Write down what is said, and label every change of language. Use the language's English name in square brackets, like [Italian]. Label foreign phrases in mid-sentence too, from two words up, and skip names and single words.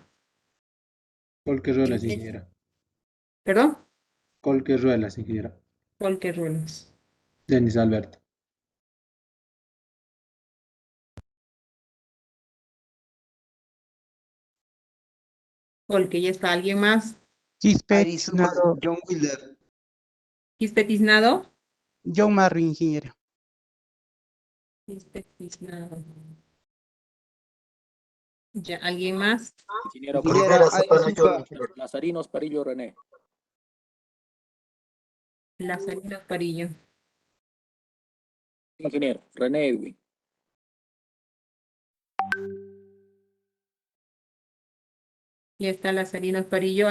[Spanish] Cualquier rol, ingeniero. ¿Perdón? Cualquier rol, ingeniero. Volker Ruelas. Denis Alberto. Volker, ¿ya está alguien más? Quispe Aire Suma, Tiznado. John Wilder. Quispe Tiznado. John Marry, ingeniero. Quispe Tiznado. Ya, ¿alguien más? Ingeniero Ingeniera, Rivera Cortés, Aire Zapana John, Supa. ingeniero. Lazarinos Parillo René. La Salina Parillo. Ingeniero René Edwin. Ya está la Salina Parillo.